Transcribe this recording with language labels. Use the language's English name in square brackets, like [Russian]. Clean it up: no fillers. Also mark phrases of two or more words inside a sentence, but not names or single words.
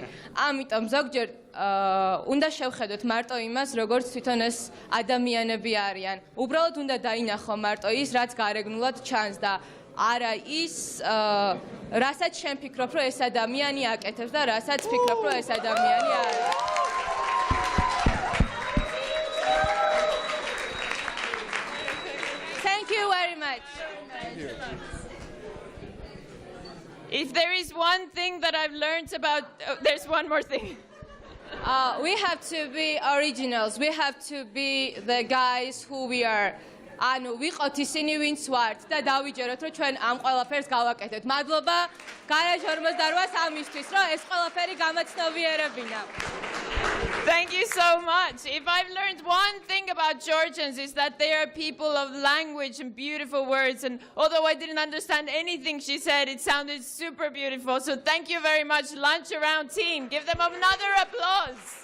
[Georgian] ამიტომ ზოგჯერ უნდა შევხედოთ მარტო იმას, როგორც თვითონ ეს ადამიანები არიან. უბრალოდ უნდა დაინახო მარტო ის, რაც გარეგნულად ჩანს და არა ის, რასაც შენ ფიქრობ, რომ ეს ადამიანი აკეთებს და რასაც ფიქრობ, რომ ეს ადამიანი არის. [English] Thank you very much. If there is one thing that I've learned about, there's one more thing. We have to be originals. We have to be the guys who we are. [Georgian] ანუ ვიყოთ ისინი, ვინც ვართ და დავიჯეროთ, რომ ჩვენ ამ ყველაფერს გავაკეთებთ. მადლობა Garage 48 ამისთვის, რომ ეს ყველაფერი გამაცნობიერებინა. [English] Thank you so much. If I've learned one thing about Georgians is that they are people of language and beautiful words. And although I didn't understand anything she said, it sounded super beautiful. So thank you very much, Lunch Around team. Give them another applause.